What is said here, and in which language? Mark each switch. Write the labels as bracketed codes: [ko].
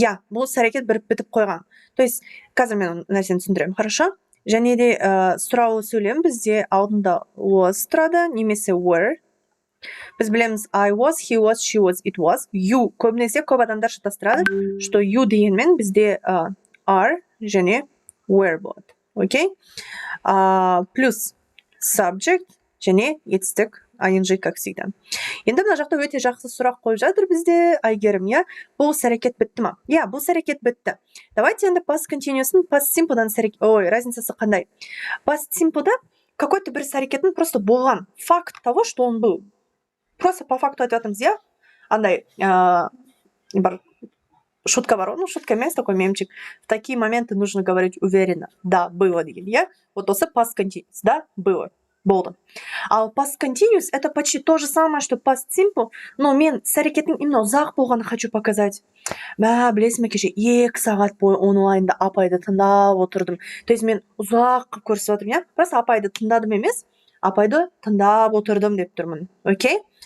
[kk] Бұл іс әрекет бітіп қойған. [ru] То есть [kk] қазір мен нәрсені түсіндіремін, хорошо? Және де сұраулы сөйлем бізде алдында was тұрады, немесе were. Біз білеміз I was, he was, she was, it was. You көбінесе көп адамдар шатастырады, что you дегенмен бізде are және were болады. Окей? Плюс subject және етістік ing, как всегда. Енді мына жақта өте жақсы сұрақ қойып жатыр бізде, Айгерім, бұл іс әрекет бітті ма? Бұл іс әрекет бітті. Давайте енді past continuous'ын past simple'дан разницасы қандай? Past simple'да [ru] какой-то [kk] бір іс әрекеттің просто болған. [ru] Факт того, что он был. Просто по факту [kk] айтып жатырмыз, андай, бір шутка бар, шутка емес, [ru] такой мемчик. В такие моменты нужно говорить уверенно. Да, было деген, Вот осы past continuous, да, было. [kk] Болды. Ал [ru] past continuous это почти то же самое, что past simple, но [kk] мен іс әрекеттің [ru] именно [kk] ұзақ болғанын [ru] хочу показать. [kk] Білесің ме, кеше 2 сағат бойы онлайнда апайды тыңдап отырдым. [ru] То есть [kk] мен ұзақ көрсетіп отырмын, Просто апайды тыңдадым емес, апайды тыңдап отырдым деп тұрмын. Окей?